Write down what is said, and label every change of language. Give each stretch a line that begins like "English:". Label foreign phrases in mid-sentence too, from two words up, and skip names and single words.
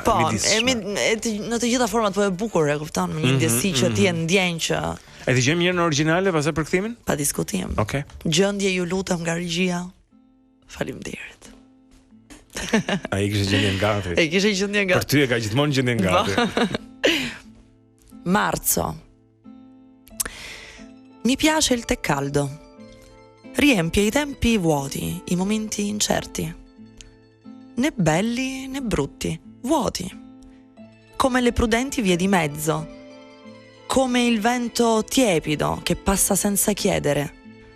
Albanian: Po, në të gjitha format, po e bukur, e kupton, me një ndjesi që ti e ndjen që. E dëgjojmë njërë në origjinale pastaj për kthimin? Pa diskutim. Okej. Gjendje ju lutem nga regjia. Faleminderit. Ai kishte gjendjen gati. Për ty e ka gjithmonë gjendjen gati.
Italian: Marzo. Mi piace il tè caldo. Riempie i tempi vuoti, i momenti incerti. Né belli né brutti, vuoti. Come le prudenti vie di mezzo. Come il vento tiepido che passa senza chiedere.